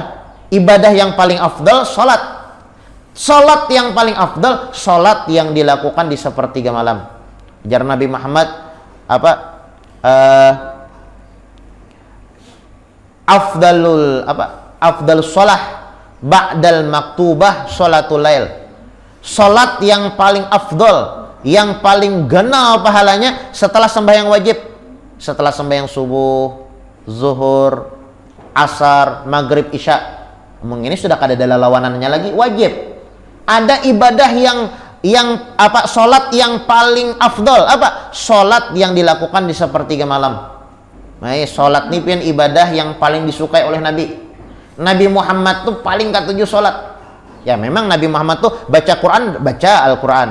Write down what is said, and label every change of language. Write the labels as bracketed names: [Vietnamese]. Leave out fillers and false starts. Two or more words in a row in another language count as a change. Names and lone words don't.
[Indonesian] Ibadah yang paling afdal salat. Salat yang paling afdal salat yang dilakukan di sepertiga malam. [Arabic] Ajar Nabi Muhammad أفضل الصلاة بعد المكتوبة صلاة الليل. [Indonesian] Salat yang paling afdal, yang paling ganal pahalanya setelah sembahyang wajib, setelah sembahyang subuh, zuhur, asar, maghrib, isya. Ini sudah kada ada lawanannya lagi, wajib. Ada ibadah yang salat yang paling afdal, salat yang dilakukan di sepertiga malam. Salat ini pian ibadah yang paling disukai oleh Nabi. Nabi Muhammad tuh paling ketujuh salat. Ya memang Nabi Muhammad tuh baca Quran, baca Al-Quran.